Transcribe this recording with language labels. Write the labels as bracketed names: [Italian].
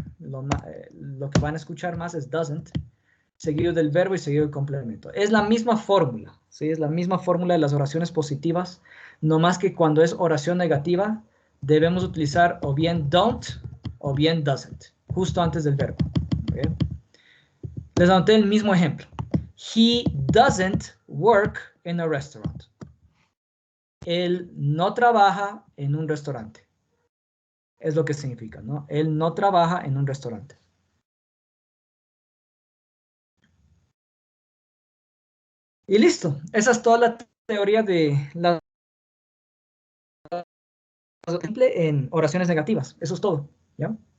[Spanish] Lo que van a escuchar más es doesn't, seguido del verbo y seguido del complemento. Es la misma fórmula, ¿sí? Es la misma fórmula de las oraciones positivas, no más que cuando es oración negativa, debemos utilizar o bien don't o bien doesn't, justo antes del verbo. ¿Okay? Les anoté el mismo ejemplo. [English] He doesn't work in a restaurant. [Spanish] Él no trabaja en un restaurante. Es lo que significa, ¿no? Él no trabaja en un restaurante. Y listo. Esa es toda la teoría de la en oraciones negativas. Eso es todo. ¿Ya?